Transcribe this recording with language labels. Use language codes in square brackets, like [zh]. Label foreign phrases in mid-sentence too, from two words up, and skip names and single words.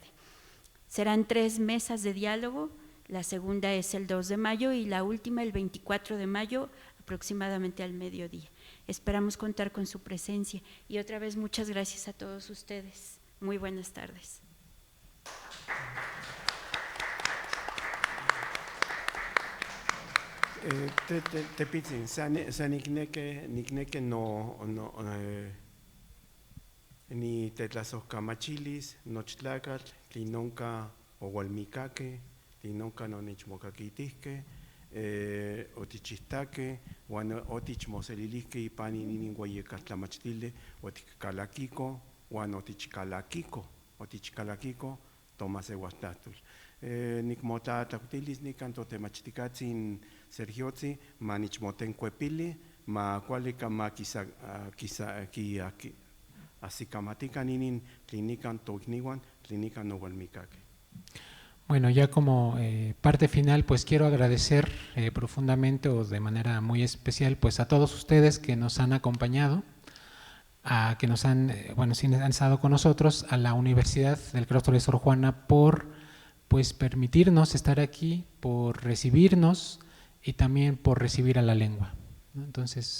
[es] Serán 3 mesas de diálogo, la segunda es el 2 de mayo y la última el 24 de mayo aproximadamente al mediodía. Esperamos contar con su presencia y otra vez muchas gracias a todos ustedes. Muy buenas tardes. [nah] Te pitzin, san nikneke no ni tetlasojkamachilis, nochtlacatl, tlinonka owalmikake, tlinonka nonichmokakitihke, otichistake, uan otichmoselilihke ipan inin ueyekattlamachtili, otikkalakiko, uan otichkalakiko, tomaseualtlahtul. Nikmotlatlakutilis nikan totemachtikatsin Sergiotzi, ma nichmotenkuepili, ma kualika ma asikamatikan inin tlinikan toikniuan, tlinikan owalmikake. [es] Bueno, ya como parte final, pues quiero agradecer profundamente o de manera muy especial pues a todos ustedes que nos han acompañado, a que nos han, han estado con nosotros, a la Universidad del Claustro de Sor Juana por pues permitirnos estar aquí, por recibirnos y también por recibir a la lengua, ¿no?